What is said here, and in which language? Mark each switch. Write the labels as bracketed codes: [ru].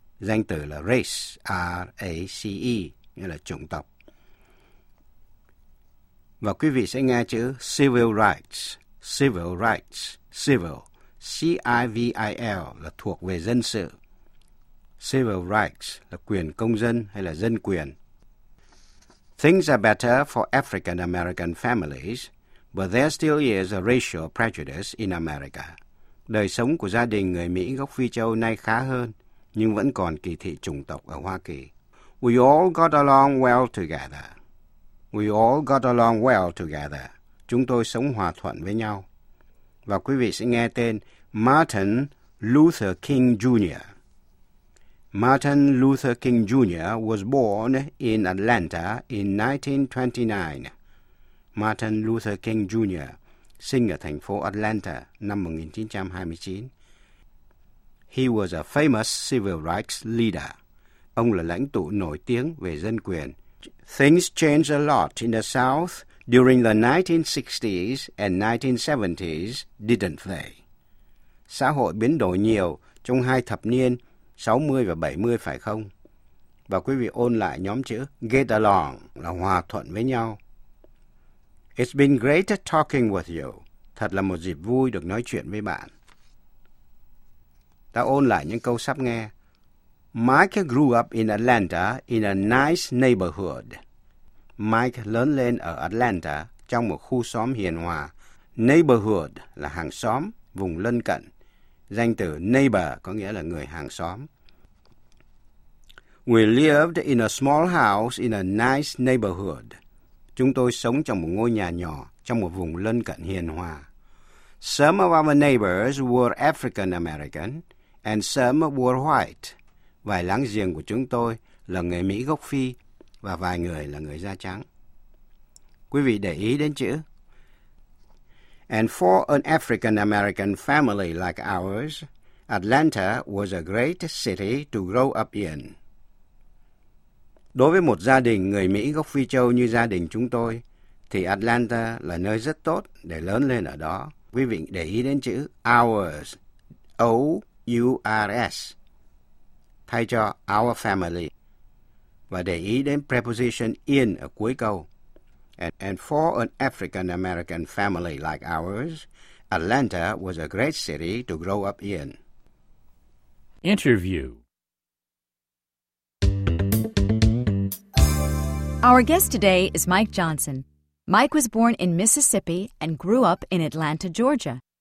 [vi] Danh từ là race, R-A-C-E, nghĩa là chủng tộc. Và quý vị sẽ nghe chữ civil rights. Civil rights, civil, C-I-V-I-L là thuộc về dân sự. Civil rights là quyền công dân hay là dân quyền. [en] Things are better for African-American families, but there still is a racial prejudice in America. [vi] Đời sống của gia đình người Mỹ gốc Phi Châu nay khá hơn, nhưng vẫn còn kỳ thị chủng tộc ở Hoa Kỳ. [en] We all got along well together. We all got along well together. [vi] Chúng tôi sống hòa thuận với nhau. Và quý vị sẽ nghe tên Martin Luther King Jr. [en] Martin Luther King Jr. was born in Atlanta in 1929. [vi] Martin Luther King Jr. sinh ở thành phố Atlanta năm 1929. [en] He was a famous civil rights leader. [vi] Ông là lãnh tụ nổi tiếng về dân quyền. [en] Things changed a lot in the South during the 1960s and 1970s, didn't they? [vi] Xã hội biến đổi nhiều trong hai thập niên 60 và 70, phải không? Và quý vị ôn lại nhóm chữ get along là hòa thuận với nhau. [en] It's been great talking with you. [vi] Thật là một dịp vui được nói chuyện với bạn. Ta ôn lại những câu sắp nghe. [en] Mike grew up in Atlanta in a nice neighborhood. [vi] Mike lớn lên ở Atlanta trong một khu xóm hiền hòa. Neighborhood là hàng xóm, vùng lân cận. Danh từ neighbor có nghĩa là người hàng xóm. [en] We lived in a small house in a nice neighborhood. [vi] Chúng tôi sống trong một ngôi nhà nhỏ trong một vùng lân cận hiền hòa. [en] Some of our neighbors were African American and some were white. [vi] Vài láng giềng của chúng tôi là người Mỹ gốc Phi và vài người là người da trắng. Quý vị để ý đến chữ. [en] And for an African American family like ours, Atlanta was a great city to grow up in. [vi] Đối với một gia đình người Mỹ gốc Phi Châu như gia đình chúng tôi, thì Atlanta là nơi rất tốt để lớn lên ở đó. Quý vị để ý đến chữ ours, O-U-R-S, thay cho [en] our family. [vi] Và để ý đến preposition in ở cuối câu. [en] And for an African American family like ours, Atlanta was a great city to grow up in. Interview. Our guest today is Mike Johnson. Mike was born in Mississippi and grew up in Atlanta, Georgia.